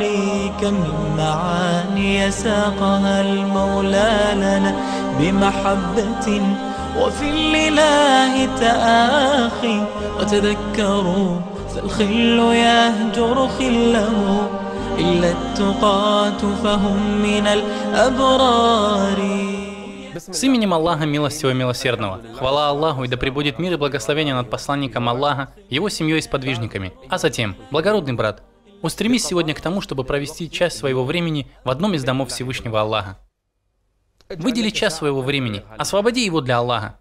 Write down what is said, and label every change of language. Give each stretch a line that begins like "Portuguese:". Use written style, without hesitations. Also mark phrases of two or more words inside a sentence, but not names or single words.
Arabic: كم من معاني ساقها المولى لنا بمحبة وفي الإله تآخي، وتذكروا فالخل يهجر خله، إلا التقاة فهم من الأبرار.
Russian: С именем Аллаха Милостивого и Милосердного. Хвала Аллаху, и да пребудет мир и благословение над посланником Аллаха, его семьей и сподвижниками. А затем, благородный брат, устремись сегодня к тому, чтобы провести часть своего времени в одном из домов Всевышнего Аллаха. Выдели час своего времени, освободи его для Аллаха.